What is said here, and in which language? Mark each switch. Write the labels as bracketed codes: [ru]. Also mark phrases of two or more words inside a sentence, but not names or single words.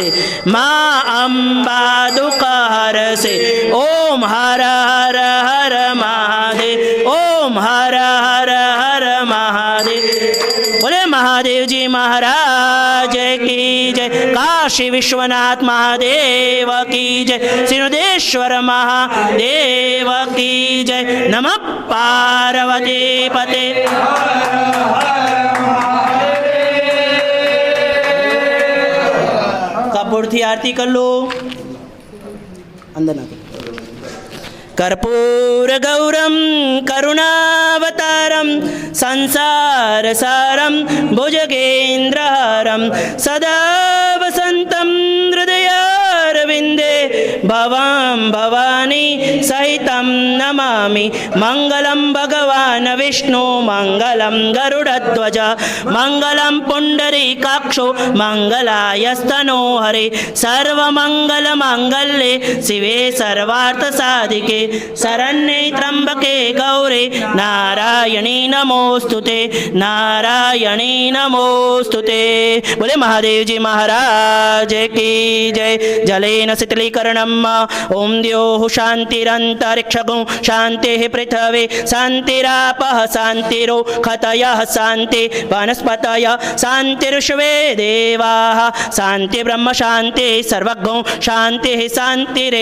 [gu] મા અંબા દુઃખ હરસે [hi] ओम हर हर हर महादेव ओम हर हर हर महादेव बोले महादेवजी महाराज की जय काशी विश्वनाथ महादेव की जय सिंहदेश्वर महादेव की जय [sa] नमः पार्वती पते [gu] કપૂરથી આરતી કર લો અંદર નાખો कर्पूर [sa] गौरम करुणावतारम संसार सारम भुजगेन्द्रहरम सदा वसंतम हृदयारविंदे भवां भवानी सहितं नमामि मंगलम भगवान विष्णु मंगलम गरुड़ध्वज मंगलम पुंडरीकाक्षो मंगलायस्तनो हरे सर्वमंगल मांगल्ये शिवे सर्वार्थ साधिके शरण्ये त्र्यंबके गौरे नारायणी नमोस्तुते नारायणी नमोस्तुते [hi] बोले महादेव जी महाराज की जय [sa] जलेन शीतलीकरणम ओम द्योः शांतिरंतरिक्षगो शांतिः पृथ्वी शांतिरापः शांतिरो खतयः शांति वनस्पतयः शांतिर्विश्वे देवाः शांति ब्रह्म शांति सर्वज्ञो शांतिः शांतिरे